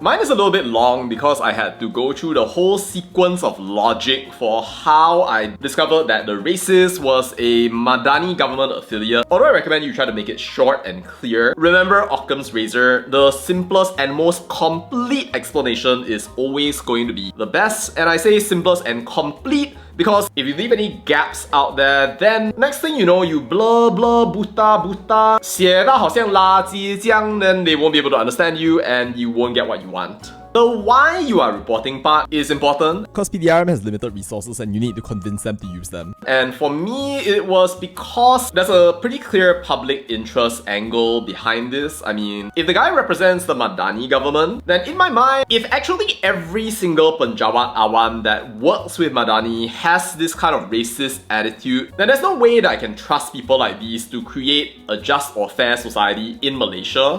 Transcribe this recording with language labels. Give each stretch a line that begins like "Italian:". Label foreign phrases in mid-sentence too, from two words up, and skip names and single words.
English: Mine is a little bit long because I had to go through the whole sequence of logic for how I discovered that the racist was a Madani government affiliate. Although I recommend you try to make it short and clear. Remember Occam's razor, the simplest and most complete explanation is always going to be the best. And I say simplest and complete because if you leave any gaps out there, then next thing you know, you blur blur
Malay: buta buta
Chinese: 写到好像垃圾这样,
English: then they won't be able to understand you and you won't get what you want. The why you are reporting part is important. Because PDRM has limited resources and you need to convince them to use them. And for me, it was because there's a pretty clear public interest angle behind this. I mean, if the guy represents the Madani government, then in my mind, if actually every single
Malay: Penjawat Awam
English: that works with Madani has this kind of racist attitude, then there's no way that I can trust people like these to create a just or fair society in Malaysia.